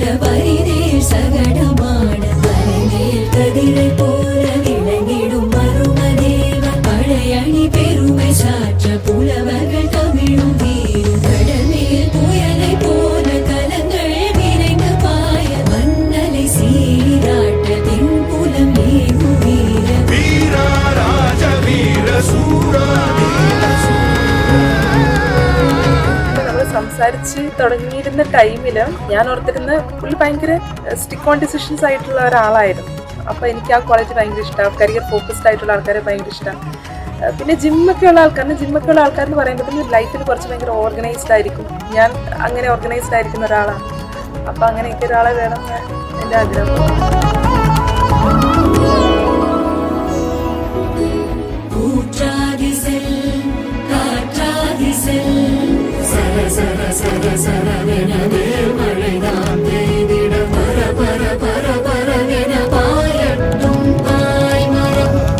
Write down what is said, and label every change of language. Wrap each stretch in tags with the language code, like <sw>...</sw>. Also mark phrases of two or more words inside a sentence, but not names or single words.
<ta>பரிதேர் சகடமாட மலைமேல் கதிரை போல விளங்கிடும் மருமதேவ பழையணி பெருமை சாற்ற புலவர்கள் தமிழும் வீரும் கடமேல் புயலை போல கலங்கள் விரைந்து பாய மன்னலை சீராட்ட தென்புலம் ஏகும் வீர வீரா ராஜ வீர சூரா தீர</ta> <ml>നമ്മൾ സംസാരിച്ച് തുടങ്ങിയിരുന്ന ടൈമില് ഞാൻ ഓർത്തിരുന്ന പുള്ളി ഭയങ്കര</ml> <en>stick on decisions</en> <ml>ആയിട്ടുള്ള ഒരാളായിരുന്നു. അപ്പോൾ എനിക്ക് ആ ക്വാളിറ്റി ഭയങ്കര ഇഷ്ടമാണ്.</ml> <en>career focused</en> <ml>ആയിട്ടുള്ള ആൾക്കാരെ ഭയങ്കര ഇഷ്ടമാണ്. പിന്നെ ജിമ്മൊക്കെ ഉള്ള ആൾക്കാരെന്ന് പറയുമ്പോൾ ലൈഫിൽ കുറച്ച് ഭയങ്കര ഓർഗനൈസ്ഡ് ആയിരിക്കും. ഞാൻ അങ്ങനെ ഓർഗനൈസ്ഡ് ആയിരിക്കുന്ന ഒരാളാണ്. അപ്പം അങ്ങനെയൊക്കെ ഒരാളെ വേണം എൻ്റെ ആഗ്രഹം.</ml> <ta>கூற்றாதி செல் காற்றாதி செல் சர சர சர சரவெனவே மழைதான் பெய்திட பர பர பர பரவென பாயட்டும் பாய்மரம்</ta>